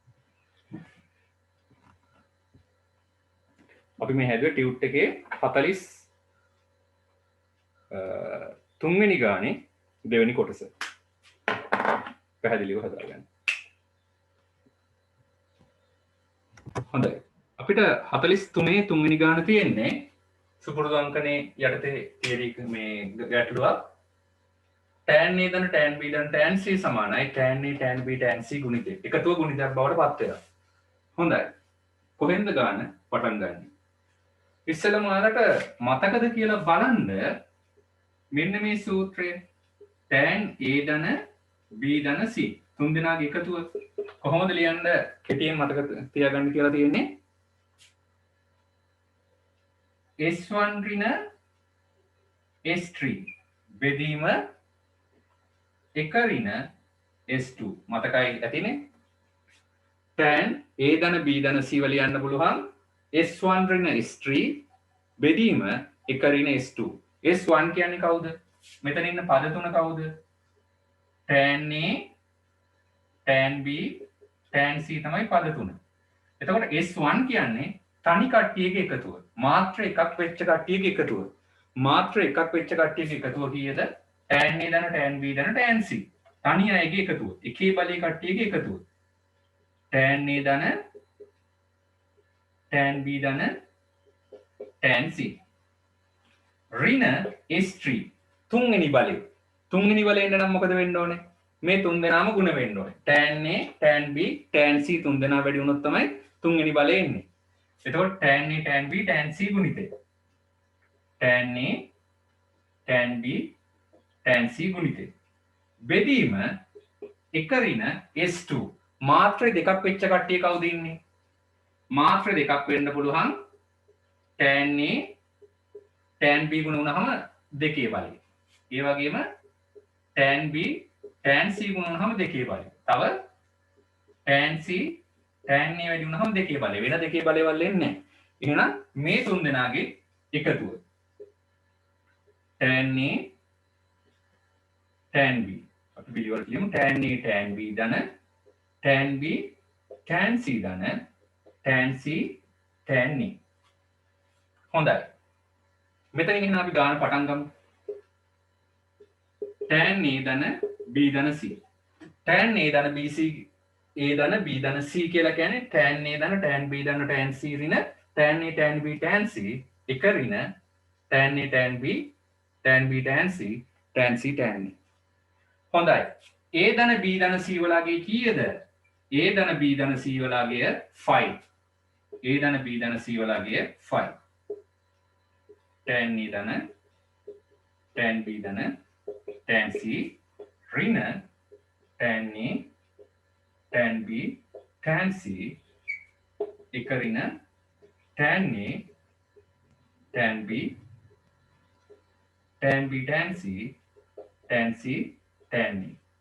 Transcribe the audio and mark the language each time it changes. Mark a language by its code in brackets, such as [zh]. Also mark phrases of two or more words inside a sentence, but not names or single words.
[si] අපි මේ හැදුවේ ටියුට් එකේ 43 වෙනි ගානේ දෙවෙනි කොටස. පැහැදිලිව හදාගන්න. හොඳයි. අපිට 43 තුන්වෙනි ගාන තියෙන්නේ සුපුරුදු අංකනේ යටතේ තියරි මේ ගැටලුවක්. tan a ධන tan b ධන tan c සමානයි tan a tan b tan c ගුණිතය. එකතුව ගුණිතයක් බවට පත් වෙනවා. හොඳයි. කොහෙන්ද ගාන පටන් ගන්නේ? ඉස්සෙල්ලාම ඔයාලට මතකද කියලා බලන්න මෙන්න මේ සූත්‍රය tan a ධන b ධන c තුන් දෙනාගේ එකතුව කොහොමද ලියන්න කෙටියෙන් මතක තියාගන්න කියලා තියෙන්නේ s1 ඍණ s3 බෙදීම 1 ඍණ s2 මතකයි ඇතිනේ tan a ධන b ධන c වල ලියන්න පුළුවන් s1 ඍණ s3 බෙදීම 1 ඍණ s2 s1 කියන්නේ කවුද? මෙතන ඉන්න පද තුන කවුද? tan a tan b tan c තමයි පද තුන. එතකොට s1 කියන්නේ තනි කට්ටියගේ එකතුව. මාත්‍ර එකක් වෙච්ච කට්ටියගේ එකතුව. මාත්‍ර එකක් වෙච්ච කට්ටියගේ එකතුව කීයද? tan a ධන tan b ධන tan c. තනි අයගේ එකතුව. එකේ බලයේ කට්ටියගේ එකතුව. tan A ධන tan B ධන tan C. ඍණ S3 තුන්වෙනි බලය. තුන්වෙනි බලය එන්න නම් මොකද වෙන්න ඕනේ? මේ තුන් දෙනාම ගුණ වෙන්න ඕනේ. tan A, tan B, tan C තුන් දෙනා වැඩි වුණොත් තමයි තුන්වෙනි බලය එන්නේ. එතකොට tan A, tan B, tan C ගුණිතය. tan A, tan B, tan C ගුණිතය. බෙදීම එක ඍණ S2 මාත්‍ර දෙකක් වෙච්ච කට්ටිය කවුද ඉන්නේ? මාත්‍ර දෙකක් වෙන්න පුළුවන් tan A, tan B ගුණ වුණාම දෙකේ බලය. ඒ වගේම tan B, tan C ගුණ වුණාම දෙකේ බලය. තව tan C, tan A වැඩි වුණාම දෙකේ බලය. වෙන දෙකේ බලයවල් එන්නේ නැහැ. එහෙනම් මේ තුන් දෙනාගේ එකතුව tan A, tan B. අපි පිළිවෙල කියමු. tan A, tan B ධන tan B, tan C ධන tan C, tan A. හොඳයි. මෙතනින් එහෙනම් අපි ගාන පටන් ගමු. tan A ධන B ධන C. tan A ධන B C A ධන B ධන C කියලා කියන්නේ tan A ධන tan B ධන tan C ඍණ tan A tan B tan C එක ඍණ tan A tan B tan B tan C tan C tan A. හොඳයි. A ධන B ධන C වලගේ කීයද? A ධන B ධන C වලගේ 5. A ධන B ධන C වලගේ 5. tan A ධන tan B ධන tan C ඍණ tan A tan B tan C එක ඍණ tan A tan B tan B tan C tan C tan A.